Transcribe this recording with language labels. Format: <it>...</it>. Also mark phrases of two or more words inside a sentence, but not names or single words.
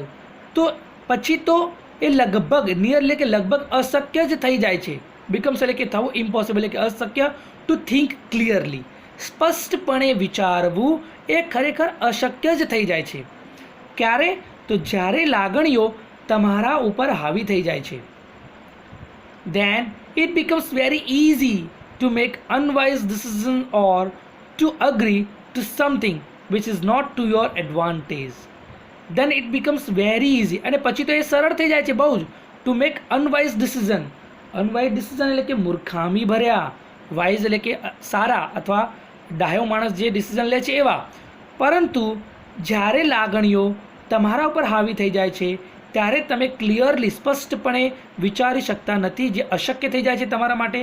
<gu>તો પછી તો એ લગભગ નિયર એટલે કે લગભગ અશક્ય જ થઈ જાય છે. બિકમ્સ એટલે કે થવું, ઇમ્પોસિબલ એટલે કે અશક્ય.</gu> <en>to think clearly,</en> <gu>સ્પષ્ટપણે વિચારવું એ ખરેખર અશક્ય જ થઈ જાય છે. ક્યારે? તો જ્યારે લાગણીઓ તમારા ઉપર હાવી થઈ જાય છે.</gu> <en>then it becomes very easy to make unwise decisions or to agree to something which is not to your advantage. then it becomes very easy,</en> <gu>અને પછી તો એ સરળ થઈ જાય છે બહુ જ.</gu> <en>to make unwise decision</en> <gu>એટલે કે મૂર્ખામી ભર્યા, વાઇઝ એટલે કે સારા અથવા ડાયો માણસ જે ડિસિઝન લે છે એવા. પરંતુ જ્યારે લાગણીઓ તમારા ઉપર હાવી થઈ જાય છે ત્યારે તમે ક્લિયરલી સ્પષ્ટપણે વિચારી શકતા નથી, જે અશક્ય થઈ જાય છે તમારા માટે.</gu>